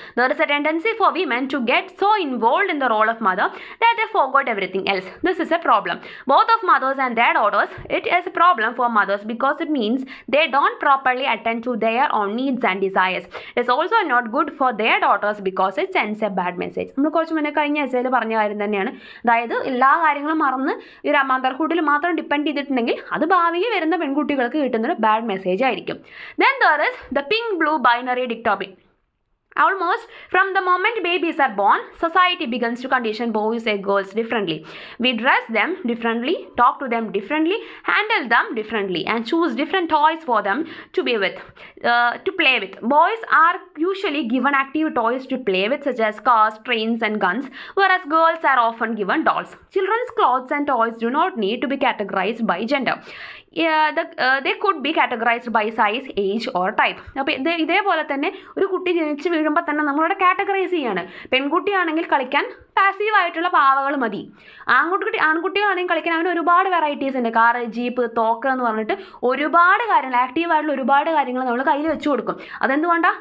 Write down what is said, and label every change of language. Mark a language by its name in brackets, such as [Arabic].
[English] There is a tendency for women to get so involved in the role of mother that they forgot everything else. This is a problem. Both of mothers and their daughters, it is a problem for mothers because it means they don't properly attend to their own needs and desires. It is also not good for their daughters because it sends a bad message. [Malayalam] നമ്മൾ കുറച്ച് മുന്നേ കഴിഞ്ഞ എസ്സേയിൽ പറഞ്ഞ കാര്യം തന്നെയാണ്. അതായത് എല്ലാ കാര്യങ്ങളും മറന്ന് ഈ മദർഹുഡിൽ മാത്രം ഡിപ്പെൻഡ് ചെയ്തിട്ടുണ്ടെങ്കിൽ അത് ഭാവിയിൽ വരുന്ന പെൺകുട്ടികൾക്ക് കിട്ടുന്നൊരു ബാഡ് മെസ്സേജ് ആയിരിക്കും. [English] Then there is the pink blue binary dichotomy. Almost from the moment babies are born, society begins to condition boys and girls differently. We dress them differently, talk to them differently, handle them differently, and choose different toys for them to play with. Boys are usually given active toys to play with, such as cars, trains, and guns, whereas girls are often given dolls. Children's clothes and toys do not need to be categorized by gender. They could be categorized by size, age, or type. [Malayalam] അപ്പോൾ ഇതേപോലെ തന്നെ ഒരു കുട്ടി ജനിച്ച് വീഴുമ്പോൾ തന്നെ നമ്മളവിടെ categorise ചെയ്യാണ്. പെൺകുട്ടിയാണെങ്കിൽ കളിക്കാൻ പാസീവായിട്ടുള്ള പാവകൾ മതി. ആൺകുട്ടികളാണെങ്കിൽ കളിക്കാൻ അവന് ഒരുപാട് വെറൈറ്റീസ് ഉണ്ട്. കാറ്, ജീപ്പ്, തോക്ക് എന്ന് പറഞ്ഞിട്ട് ഒരുപാട് കാര്യങ്ങൾ, ആക്റ്റീവായിട്ടുള്ള ഒരുപാട് കാര്യങ്ങൾ നമ്മൾ കയ്യിൽ വെച്ച് കൊടുക്കും. അതെന്തുകൊണ്ടാ?